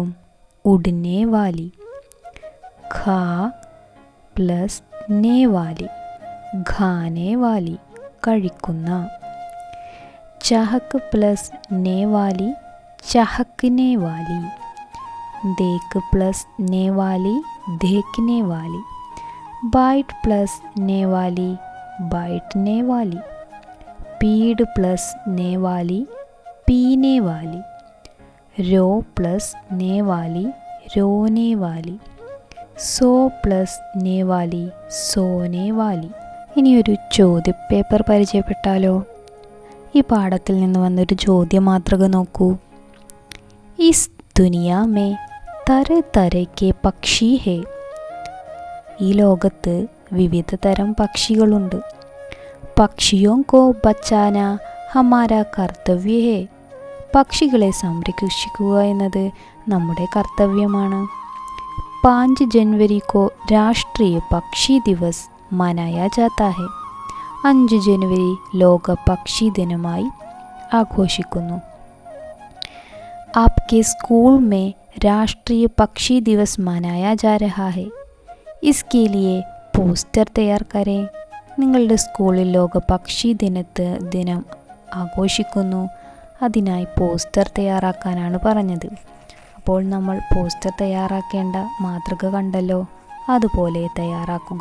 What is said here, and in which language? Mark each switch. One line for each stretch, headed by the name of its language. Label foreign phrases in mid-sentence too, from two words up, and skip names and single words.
Hindi: उड़ने वाली. खा प्लस ने वाली, खाने वाली, കഴിക്കുന്ന. चहक प्लस ने वाली, चहकने वाली. देख प्लस ने वाली, देखने वाली. बाइट प्लस ने वाली, बाइटने वाली. पीड़ प्लस ने वाली, पीने वाली. रो प्लस ने वाली, रोने वाली. सो प्लस ने वाली, सोने वाली.
Malayalam: ഇനി ഒരു ചോദ്യപേപ്പർ പരിചയപ്പെട്ടാലോ? ഈ പാഠത്തിൽ നിന്ന് വന്നൊരു ചോദ്യമാതൃക നോക്കൂ.
Hindi: इस दुनिया में तरह तरह के पक्षी हैं.
Malayalam: ഈ ലോകത്ത് വിവിധ തരം പക്ഷികളുണ്ട്.
Hindi: പക്ഷിയോं को बचाना हमारा कर्तव्य है.
Malayalam: പക്ഷികളെ സംരക്ഷിക്കുക എന്നത് നമ്മുടെ കർത്തവ്യമാണ്.
Hindi: 5 जनवरी को राष्ट्रीय पक्षी दिवस मनाया जाता है.
Malayalam: 5 ജനുവരി ലോക പക്ഷി ദിനമായി ആഘോഷിക്കുന്നു.
Hindi: आपके स्कूल में राष्ट्रीय पक्षी दिवस मनाया जा रहा है. इसके लिए पोस्टर तैयार करें.
Malayalam: നിങ്ങളുടെ സ്കൂളിൽ ലോക പക്ഷി ദിനം ആഘോഷിക്കുന്നു, അതിനായി പോസ്റ്റർ തയ്യാറാക്കാനാണ് പറഞ്ഞത്. അപ്പോൾ നമ്മൾ പോസ്റ്റർ തയ്യാറാക്കേണ്ട മാതൃക കണ്ടല്ലോ, അതുപോലെ തയ്യാറാക്കുക.